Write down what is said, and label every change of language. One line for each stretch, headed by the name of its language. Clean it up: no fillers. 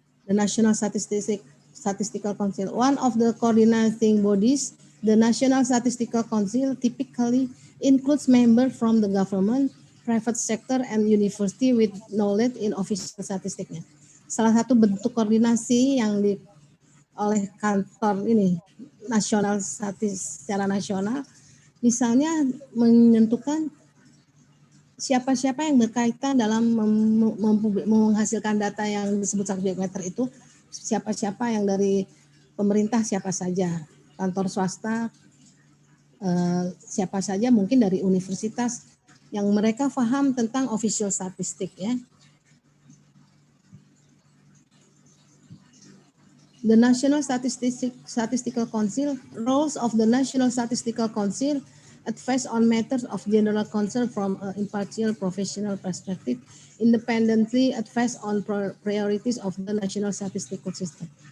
English: The National Statistical Council, one of the coordinating bodies, the National Statistical Council typically includes members from the government, private sector, and university with knowledge in official statistiknya.
Indonesian: Salah satu bentuk koordinasi yang oleh kantor ini nasional secara nasional, misalnya menentukan siapa-siapa yang berkaitan dalam menghasilkan data yang disebut subject matter itu, siapa-siapa yang dari pemerintah, siapa saja, kantor swasta, siapa saja, mungkin dari universitas yang mereka paham tentang official statistik ya.
English: The National Statistical Council, roles of the National Statistical Council, advise on matters of general concern from an impartial professional perspective, independently advise on priorities of the National Statistical System.